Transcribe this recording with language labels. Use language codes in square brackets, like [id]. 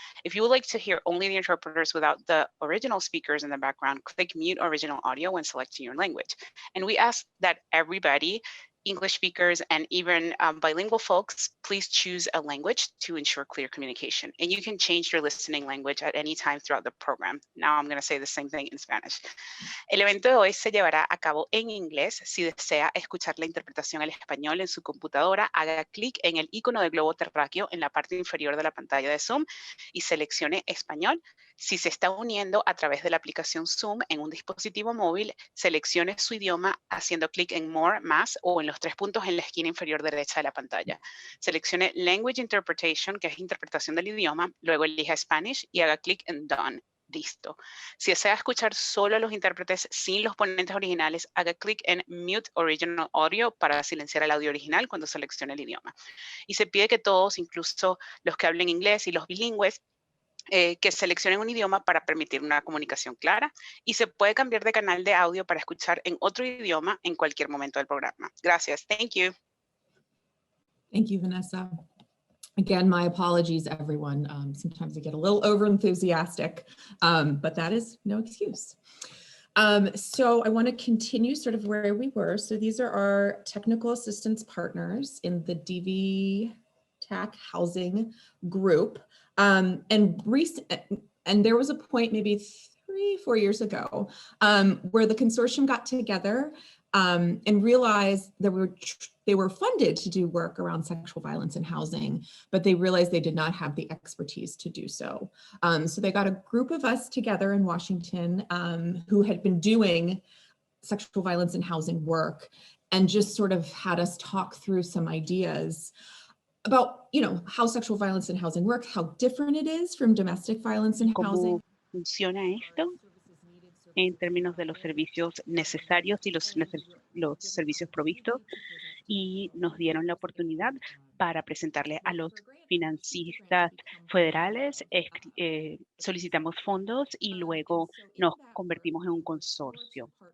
[en] If you would like to hear only the interpreters without the original speakers in the background, click mute original audio when selecting your language. And we ask that everybody, English speakers and even bilingual folks, please choose a language to ensure clear communication. And you can change your listening language at any time throughout the program. Now I'm going to say the same thing in Spanish. [es] El evento de hoy se llevará a cabo en inglés. Si desea escuchar la interpretación al español en su computadora, haga clic en el icono del globo terráqueo en la parte inferior de la pantalla de Zoom y seleccione español. Si se está uniendo a través de la aplicación Zoom en un dispositivo móvil, seleccione su idioma haciendo clic en More, más, o en los 3 puntos en la esquina inferior derecha de la pantalla. Seleccione Language Interpretation, que es interpretación del idioma, luego elija Spanish y haga clic en Done. Listo. Si desea escuchar solo a los intérpretes sin los ponentes originales, haga clic en Mute Original Audio para silenciar el audio original cuando seleccione el idioma. Y se pide que todos, incluso los que hablen inglés y los bilingües, que seleccionen un idioma para permitir una comunicación clara, y se puede cambiar de canal de audio para escuchar en otro idioma en cualquier momento del programa. Gracias. [en] Thank you. Thank you, Vanessa. Again, my apologies, everyone. Sometimes I get a little over-enthusiastic, but that is no excuse. So I want to continue sort of where we were. So these are our technical assistance partners in the DV-TAC housing group. And there was a point maybe 3-4 years ago where the consortium got together and realized they were funded to do work around sexual violence in housing, but they realized they did not have the expertise to do so. So they got a group of us together in Washington who had been doing sexual violence in housing work, and just sort of had us talk through some ideas about, how sexual violence in housing works, how different it is from domestic violence in housing. [es] ¿Cómo funciona esto en términos de los servicios necesarios y los servicios provistos? Y nos dieron la oportunidad para presentarle a los financistas federales, solicitamos fondos y luego nos convertimos en un consorcio.